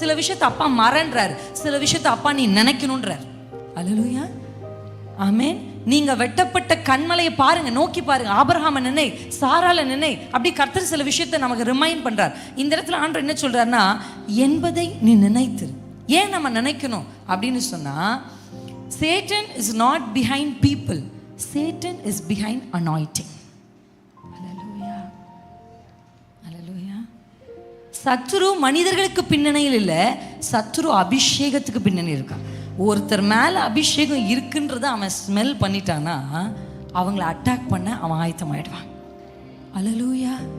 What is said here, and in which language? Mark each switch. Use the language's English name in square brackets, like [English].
[Tamil] சில விஷயத்தை அப்பா மறன்றாரு, சில விஷயத்தை அப்பா நீ நினைக்கணுன்றார். அல்லேலூயா, ஆமென். நீங்க வெட்டப்பட்ட கண்மலையை பாருங்க, நோக்கி பாருங்க, ஆபிரகாமை நினை, சாரால நினை. அப்படி கர்த்தர் சில விஷயத்தை நமக்கு ரிமைண்ட் பண்றார். இந்த இடத்துல ஆண்டவர் என்ன சொல்றாருன்னா, என்பதை நீ நினைத்திரு. ஏன் நம்ம நினைக்கணும் அப்படின்னு சொன்னா, [English] Satan is not behind people, Satan is behind anointing. Hallelujah, hallelujah. [Tamil] சத்துரு மனிதர்களுக்கு பின்னணியில் இல்லை, சத்துரு அபிஷேகத்துக்கு பின்னணி இருக்கான். ஒருத்தர் மேலே அபிஷேகம் இருக்குன்றத அவன் ஸ்மெல் பண்ணிட்டான்னா அவங்கள அட்டாக் பண்ண அவன் ஆயத்தமாயிடுவான். ஹல்லேலூயா.